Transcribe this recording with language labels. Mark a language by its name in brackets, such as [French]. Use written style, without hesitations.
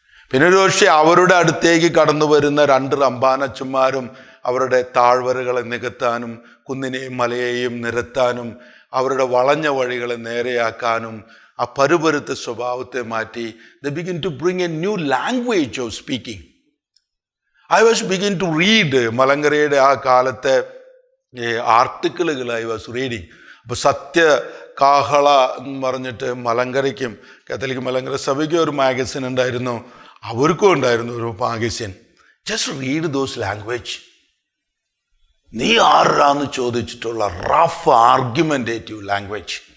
[Malayalam] പിന്നെ ഒരു പക്ഷേ അവരുടെ അടുത്തേക്ക് കടന്നു വരുന്ന 2 റമ്പാനച്ചന്മാരും അവരുടെ താഴ്വരകളെ നികത്താനും കുന്നിനെയും മലയെയും നിരത്താനും അവരുടെ വളഞ്ഞ വഴികളെ നേരെയാക്കാനും ആ പരുപരുത്ത സ്വഭാവത്തെ മാറ്റി [English] they begin to bring a new language of speaking. I was begin to read [Malayalam] മലങ്കരയുടെ ആ കാലത്തെ ആർട്ടിക്കിളുകൾ [English] I was reading. [Malayalam] അപ്പോൾ സത്യകാഹള എന്ന് പറഞ്ഞിട്ട് മലങ്കരയ്ക്കും കാത്തലിക് മലങ്കര സഭയ്ക്കും ഒരു മാഗസിൻ ഉണ്ടായിരുന്നു, അവർക്കും ഉണ്ടായിരുന്നു ഒരു magazine. [English] Just read those language. [Malayalam] നീ ആരാന്ന് ചോദിച്ചിട്ടുള്ള റഫ് ആർഗ്യുമെൻറ്റേറ്റീവ് ലാംഗ്വേജ്.